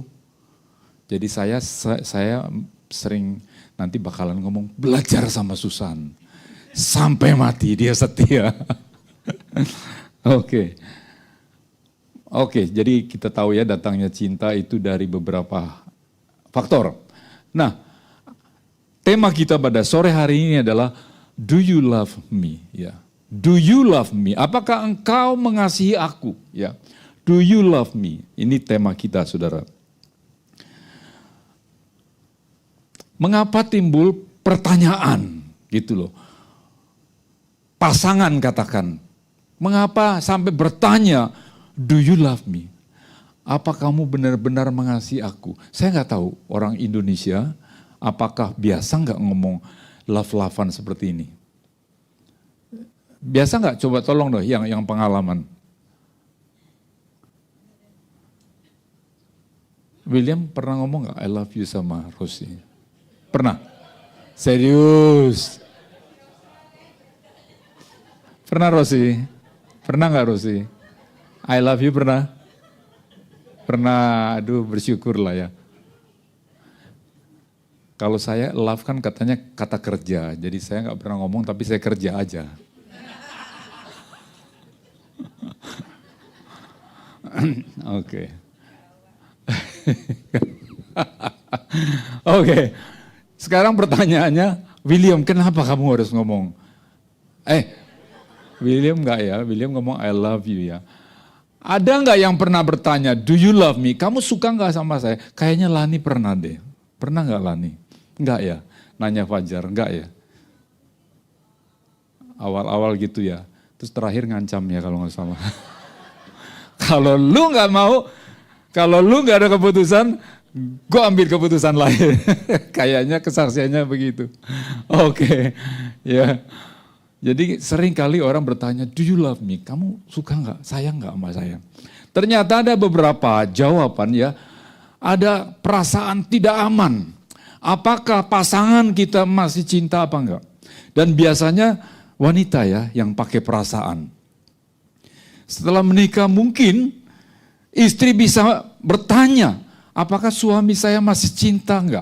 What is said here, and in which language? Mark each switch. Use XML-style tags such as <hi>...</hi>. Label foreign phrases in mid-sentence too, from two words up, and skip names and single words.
<id>Jadi saya sering nanti bakalan ngomong belajar sama Susan. Sampai mati dia setia. Oke. Oke, jadi kita tahu ya datangnya cinta itu dari beberapa faktor. Nah, tema kita pada sore hari ini adalah</id> <en>Do you love me?</en> <id>Ya.</id> <en>Do you love me?</en> <id>Apakah engkau mengasihi aku? Ya.</id> <en>Do you love me?</en> <id>Ini tema kita, Saudara. Mengapa timbul pertanyaan gitu loh. Pasangan katakan, mengapa sampai bertanya,</id> <en>do you love me?</en> <id>Apa kamu benar-benar mengasihi aku? Saya nggak tahu orang Indonesia apakah biasa nggak ngomong love-lovean seperti ini. Biasa nggak? Coba tolong dong yang pengalaman. William pernah ngomong nggak</id> <en>I love you</en> <id>sama Rosie? Pernah? Serius? Pernah Rosie? Pernah nggak Rosie?</id> <en>I love you</en> <id>pernah? Pernah, aduh bersyukur lah ya. Kalau saya love kan katanya kata kerja, jadi saya nggak pernah ngomong tapi saya kerja aja. Oke. Oke. Sekarang pertanyaannya, William kenapa kamu harus ngomong? William enggak ya, William ngomong</id> <en>I love you</en> <id>ya. Ada enggak yang pernah bertanya,</id> <en>do you love me?</en> <id>Kamu suka enggak sama saya? Kayaknya Lani pernah deh. Pernah enggak Lani? Enggak ya? Nanya Fajar, enggak ya? Awal-awal gitu ya. Terus terakhir ngancam ya kalau nggak salah. Kalau lu nggak mau, kalau lu nggak ada keputusan, gue ambil keputusan lain. Kayaknya kesaksiannya begitu. Oke, ya. Jadi sering kali orang bertanya,</id> <en>do you love me?</en> <id>Kamu suka nggak? Sayang nggak sama saya? Ternyata ada beberapa jawaban ya. Ada perasaan tidak aman. Apakah pasangan kita masih cinta apa enggak? Dan biasanya wanita ya yang pakai perasaan. Setelah menikah mungkin istri bisa bertanya, apakah suami saya masih cinta enggak?</id>